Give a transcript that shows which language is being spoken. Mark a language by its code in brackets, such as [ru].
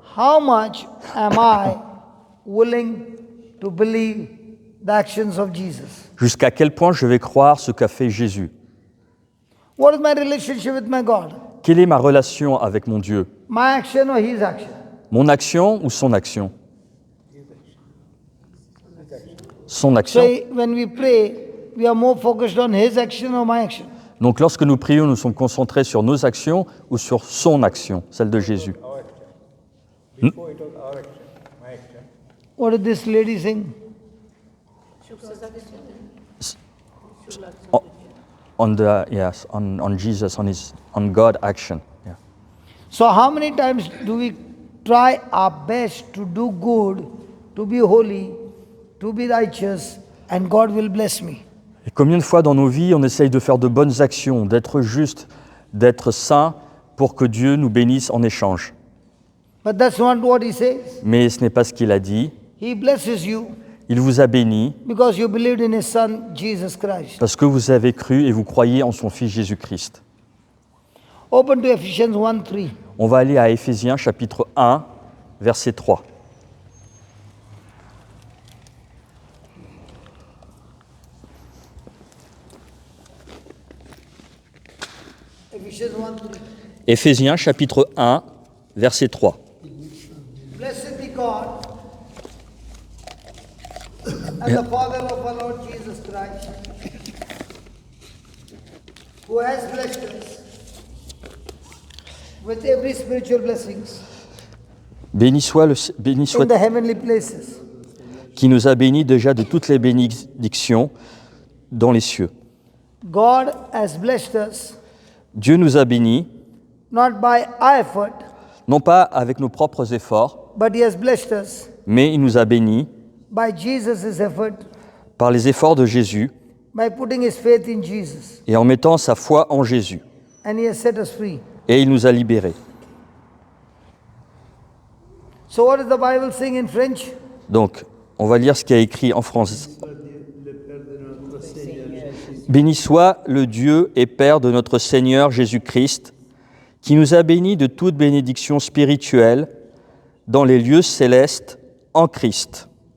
[en] How much am I willing to believe the actions of Jesus? [fr] Jusqu'à quel point je vais croire ce qu'a fait Jésus? [en] What is my relationship with my God? [fr] Quelle est ma relation avec mon Dieu? [en] My action or His action? [fr] Mon action ou son action? Son [en] So action. when we pray, we are more focused on His action or my action. [fr] Donc lorsque nous prions, nous sommes concentrés sur nos actions ou sur son action, celle de Jésus. [en] Before it was our action, my action. What did this lady sing? On Jesus, on God action. Yeah. So how many times do we try our best to do good, to be holy, to be righteous, and God will bless me? [fr] Et combien de fois dans nos vies on essaye de faire de bonnes actions, d'être juste, d'être saint pour que Dieu nous bénisse en échange? [en] But that's not what He says. [fr] Mais ce n'est pas ce qu'il a dit. [en] He blesses you [fr] Il vous a béni [en] because you believed in His Son, Jesus Christ. [fr] parce que vous avez cru et vous croyez en son Fils Jésus-Christ. [en] Open to Ephesians 1:3. [fr] On va aller à Éphésiens chapitre 1, verset 3. [en] Ephesians 1:3. [fr] Éphésiens chapitre 1, verset 3. [en] Blessed be God and the Father of our Lord Jesus Christ, who has blessed us with every spiritual blessings [fr] Béni soit [en] in the heavenly places. [fr] qui nous a bénis déjà de toutes les bénédictions dans les cieux. [en] God has blessed us [fr] Dieu nous a bénis, [en] not by our effort, [fr] non pas avec nos propres efforts, [en] but He has blessed us [fr] mais il nous a bénis [en] by Jesus' effort, [fr] par les efforts de Jésus [en] by putting His faith in Jesus. [fr] et en mettant sa foi en Jésus. [en] And He has set us free. [fr] Et il nous a libérés. [en] So what does the Bible saying in French? [fr] Donc, on va lire ce qui est écrit en français. Béni soit le Dieu et Père de notre Seigneur Jésus-Christ, qui nous a bénis de toute bénédiction spirituelle dans les lieux célestes en Christ.